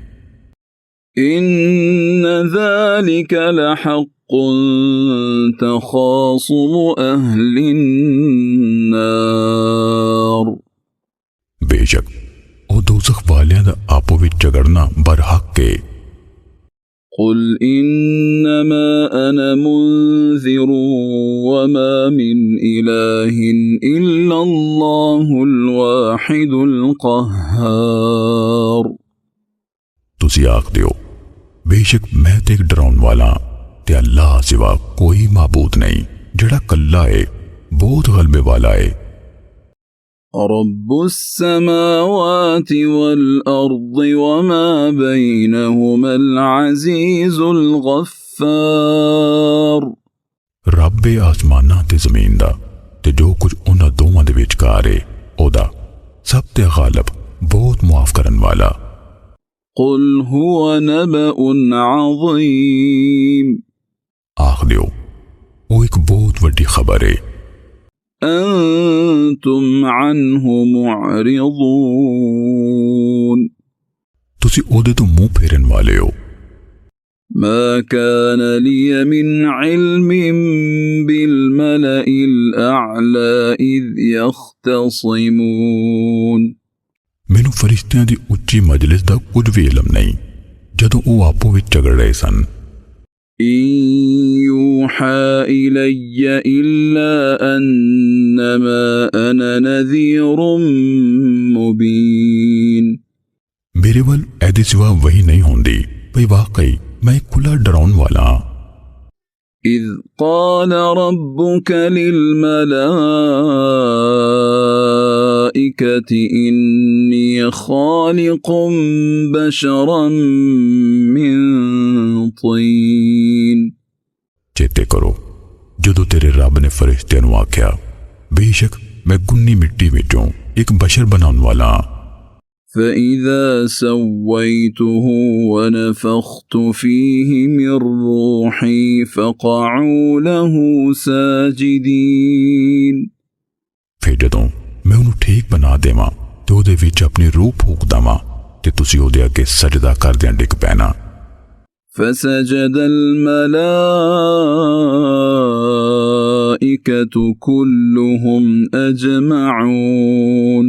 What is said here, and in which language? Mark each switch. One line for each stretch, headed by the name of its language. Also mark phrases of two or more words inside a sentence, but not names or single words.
Arabic: إن ذلك لحق تخاصم أهل النار
Punjabi: ਬੇਸ਼ੱਕ ਉਹ ਦੋਜ਼ਖ ਵਾਲਿਆਂ ਦਾ ਆਪੋ ਵਿੱਚ ਝਗੜਨਾ ਬਰਹੱਕ ਏ।
Arabic: قل إنما أنا منذر وما من إله إلا الله الواحد القهار
Punjabi: ਤੁਸੀਂ ਆਖ ਦਿਓ, ਬੇਸ਼ੱਕ ਮੈਂ ਤੇ ਇੱਕ ਡਰਾਉਣ ਵਾਲਾ ਤੇ ਅੱਲਾਹ ਸਿਵਾ ਕੋਈ ਮਾਬੂਦ ਨਹੀਂ ਜਿਹੜਾ ਕੱਲਾ ਏ, ਬਹੁਤ ਗਲਬੇ ਵਾਲਾ ਏ।
Arabic: رب السماوات والأرض وما بينهما العزيز الغفار
Punjabi: ਰੱਬ ਏ ਆਸਮਾਨਾਂ ਤੇ ਜ਼ਮੀਨ ਦਾ ਤੇ ਜੋ ਕੁਝ ਉਹਨਾਂ ਦੋਵਾਂ ਦੇ ਵਿਚਕਾਰ ਏ ਉਹਦਾ, ਸਭ ਤੇ ਗਾਲਿਬ, ਬਹੁਤ ਮੁਆਫ ਕਰਨ ਵਾਲਾ।
Arabic: قل هو نبأ عظيم
Punjabi: ਆਖ ਦਿਓ, ਉਹ ਇੱਕ ਬਹੁਤ ਵੱਡੀ ਖਬਰ ਏ।
Arabic: أنتم عنه معرضون
Punjabi: ਤੁਸੀਂ ਉਹਦੇ ਤੋਂ ਮੂੰਹ ਫੇਰਨ ਵਾਲੇ ਹੋ।
Arabic: ما كان لي من علم بالملأ الأعلى إذ يختصمون
Punjabi: ਮੈਨੂੰ ਫਰਿਸ਼ਤਿਆਂ ਦੀ ਉੱਚੀ ਮਜਲਿਸ ਦਾ ਕੁਝ ਵੀ ਇਲਮ ਨਹੀਂ ਜਦੋਂ ਉਹ ਆਪੋ ਵਿੱਚ ਝਗੜ ਰਹੇ ਸਨ।
Arabic: إن يوحى إلي إلا أنما أنا نذير مبين
Punjabi: ਮੇਰੇ ਵੱਲ ਇਹਦੇ ਸਿਵਾ ਵਹੀ ਨਹੀਂ ਹੁੰਦੀ ਭਈ ਵਾਕਈ ਮੈਂ ਇੱਕ ਖੁੱਲ੍ਹਾ ਡਰਾਉਣ ਵਾਲਾ ਹਾਂ।
Arabic: إذ قال ربك للملائكة إني خالق بشرا من طين
Punjabi: ਚੇਤੇ ਕਰੋ ਜਦੋਂ ਤੇਰੇ ਰੱਬ ਨੇ ਫਰਿਸ਼ਤਿਆਂ ਨੂੰ ਆਖਿਆ, ਬੇਸ਼ੱਕ ਮੈਂ ਗੁੰਨੀ ਮਿੱਟੀ ਵਿੱਚੋਂ ਇੱਕ ਬਸ਼ਰ ਬਣਾਉਣ ਵਾਲਾ ਹਾਂ।
Arabic: فإذا سويته ونفخت فيه من روحي فقعوا له ساجدين
Punjabi: ਫਿਰ ਜਦੋਂ ਮੈਂ ਉਹਨੂੰ ਠੀਕ ਬਣਾ ਦੇਵਾਂ ਤੇ ਉਹਦੇ ਵਿੱਚ ਆਪਣੀ ਰੂਹ ਫੂਕ ਦੇਵਾਂ ਤੇ ਤੁਸੀਂ ਉਹਦੇ ਅੱਗੇ ਸਜਦਾ ਕਰਦਿਆਂ ਡਿੱਗ ਪੈਣਾ।
Arabic: فسجد الملائكة كلهم أجمعون